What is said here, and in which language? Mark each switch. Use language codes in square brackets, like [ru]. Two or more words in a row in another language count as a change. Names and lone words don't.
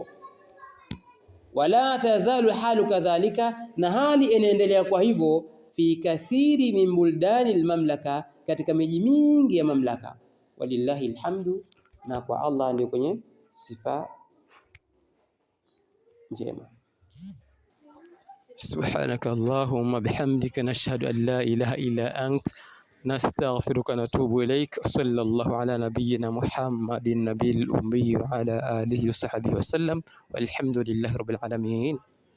[ar] ولا تزال الحال كذلك, [sw] na hali inaendelea kuwa hivyo, [ar] في كثير من بلدان المملكة, [sw] katika miji mingi ya mamlaka. [ar] ولله الحمد, [sw] na kwa Allah ndio kwenye sifa njema. [ar] سبحانك اللهم وبحمدك نشهد أن لا إله إلا أنت نستغفرك ونتوب إليك. صلى الله على نبينا محمد النبي الأمي وعلى آله وصحبه وسلم والحمد لله رب العالمين.